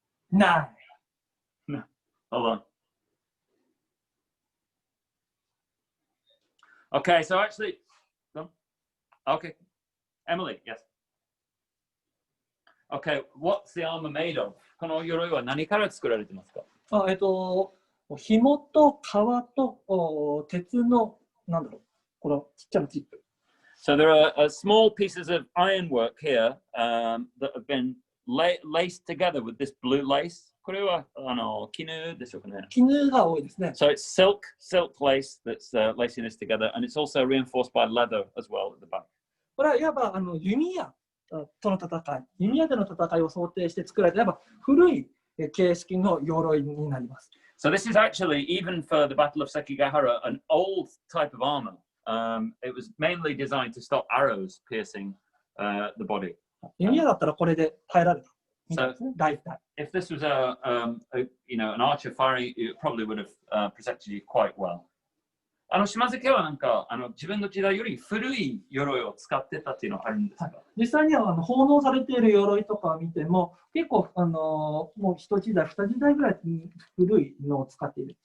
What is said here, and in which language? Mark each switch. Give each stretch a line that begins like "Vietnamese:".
English: No. No. Hold on. Okay, so actually, okay. Emily, yes. Okay, what's the armor made of?
Japanese: この鎧は何から作られてますか？紐と革と鉄の、なんだろう、このちっちゃなチップ。
English: So there are small pieces of ironwork here that have been laced together with this blue lace.
Japanese: これは絹でしょうかね。絹が多いですね。
English: So it's silk lace that's lacing this together, and it's also reinforced by leather as well at the back.
Japanese: これはいわば弓矢との戦い、弓矢での戦いを想定して作られたやっぱ古い形式の鎧になります。
English: So this is actually, even for the Battle of Sekigahara, an old type of armor. It was mainly designed to stop arrows piercing the body.
Japanese: 弓矢だったらこれで耐えられた。
English: So if this was you know, an archer firing, it probably would have protected you quite well.
Japanese: 島津家はなんか自分の時代より古い鎧を使ってたっていうのはあるんですか？実際には奉納されている鎧とかを見ても結構もう一時代、二時代ぐらい古いのを使っている。